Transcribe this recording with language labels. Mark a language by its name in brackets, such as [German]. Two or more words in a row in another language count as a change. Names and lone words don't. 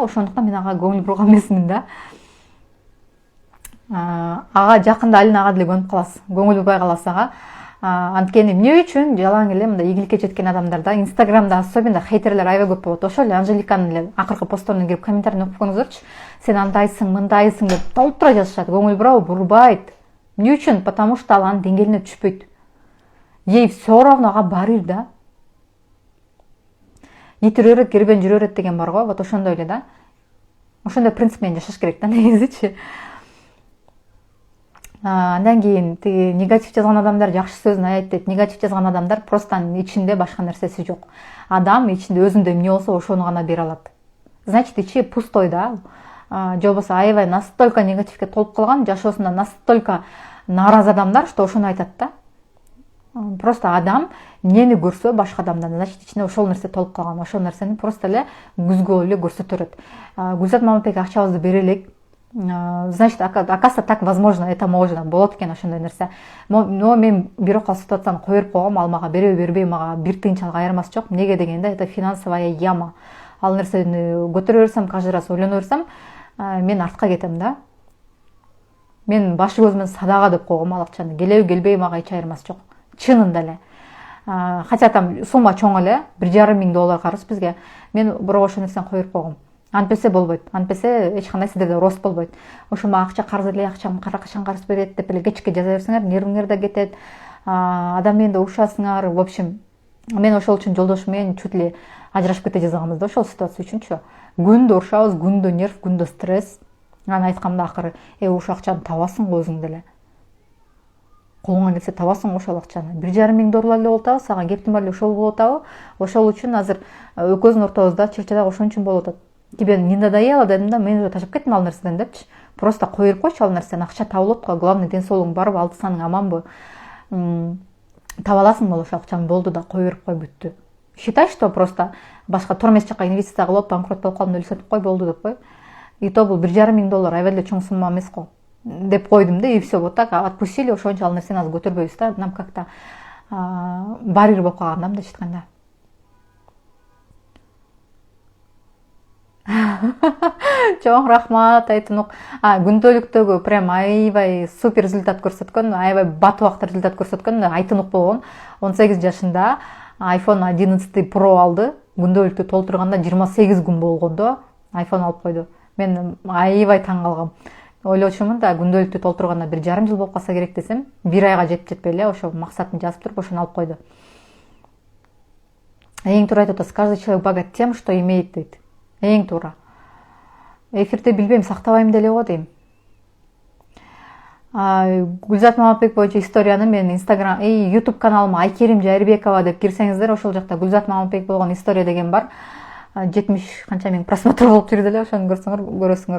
[Kyrgyz] Ошондуктан мен ага көңүл бурган эмесмин да. Ага жакында алин ага деле көнүп каласыз, көңүл бурбай каласыз ага. Анткени эмне үчүн жалаң эле мындай ийгиликке жеткен адамдарда, Инстаграмда особенно хейтерлер аябай көп болот. Ошол эле Анжеликанын эле акыркы постторуна кирип комментарийни окуп көрүңүздөрчү. Сен андайсың, мындайсың деп толтура жазышат. Көңүл бурабы? Бурбайт. Эмне үчүн? [Russian] Потому что [Kyrgyz] ал анын деңгээлине түшпөйт. [Russian] Ей все равно [Kyrgyz] ага барыр да. Итир өрөт, кербен жүрө берет деген бар го. Вот ошондой эле да. Ошондой принцип менен жашаш керек да, негизичи. Андан кийин тиги негатив жазган адамдар жакшы сөзүн айтат дейт. Негатив жазган адамдар просто ичинде башка нерсеси жок. Адам ичинде өзүндө эмне болсо ошону гана бере алат. Значит, ичи пустой да. Же болбосо аябай настолько негативге толуп калган, жашоосунда настолько нааразы адамдар, что ошону айтат да. Просто адам эмнени көрсө башка адамдан, значит, ичинде ошол нерсе толуп калган. Ошол нерсени просто эле күзгө эле көрсөтө берет. Гүлзат Мамытбек акчабызды бере элек. [Russian] Значит, оказывается, так возможно, это можно, [Kyrgyz] болот экен ошондой нерсе. Но мен бирок ситуацияны кое берип койгом, ал мага береби бербей мага бир тыйынчалык айырмасы жок. Эмнеге дегенде, [Russian] это финансовая яма. [Kyrgyz] Ал нерсени көтөрө берсем, [Russian] каждый раз [Kyrgyz] ойлоно берсем, мен артка кетем да. Мен башы көзүмөн садака деп койгом ал акчаны. Келеби келбей мага эч айырмасы жок. Чынында эле. [Russian] Хотя там сумма [Kyrgyz] чоң эле, $1,500 карыз бизге. Мен бирок ошол нерсени кое берип койгом. Антпесе болбойт. Антпесе эч кандай сиздерде рост болбойт. Ошо мага акча карыз эле, акчам качан карыз берет деп эле кечке жаза берсеңер, нервиңер да кетет. Адам менен да урушасыңар. [Russian] В общем, [Kyrgyz] мен ошол үчүн жолдошум менен чуть эле ажырашып кете жазганбыз да ошол ситуация үчүнчү. Күндө урушабыз, күндө нерв, күндө стресс. Аны айткамда акыры, ошол акчаны табасың го өзүң деле. Колуңа келсе табасың ошол акчаны. $1,500 эле болуп атабы, сага кептин баары ошол болуп атабы. Ошол үчүн азыр экөөбүздүн ортобузда чырчадак ошон үчүн болуп атат. [Russian] Тебе не надоело [Kyrgyz] дедим да, мен уже ташып кеттим ал нерседен депчи. Просто кое берип койчу ал нерсени, акча табылып го, главный ден соолугуң барбы, алты саның аманбы. Таба аласың болуп ошол акчаны, болду да кое берип кой, бүттү. [Russian] Считай, что просто [Kyrgyz] башка тормес жака инвестиция кылып, банкрот болуп калдым, элестетип кой, болду деп кой. [Russian] И то [Kyrgyz] бул $1,500 аябай эле чоң сумма эмес го деп койдум да, [Russian] и все, вот так отпустили, [Kyrgyz] ошончо ал нерсени азыр көтөрбөйбүз да. [Russian] Нам как-то [Kyrgyz] барьер болуп калган да, мындайча айтканда. Чоң рахмат Айтынук. Күндөлүктөгү прям аябай [Russian] супер результат [Kyrgyz] көрсөткөн, аябай бат убакта результат көрсөткөн Айтынук болгон. 18 жашында iPhone 11 Pro алды. Күндөлүктү толтурганда 28 күн болгондо iPhone алып койду. Мен аябай таң калгам. Ойлочумун да, күндөлүктү толтурганда 1,5 жыл болуп калса керек десем, 1 айга жетпей эле ошо максатын жазып туруп ошону алып койду. Эң туура айтып атасыз, [Russian] каждый человек богат тем, что имеет [Kyrgyz] дейт. Эң туура. Эфирде билбейм, сактабайм деле го дейм. Гүлзат Мамытбек боюнча историяны мен Instagram, YouTube каналыма Айкерим Жайырбекова деп кирсеңиздер, ошол жакта Гүлзат Мамытбек болгон история деген бар. 70 канча миң просмотр болуп жүрдү эле, ошону көрөсүңөр.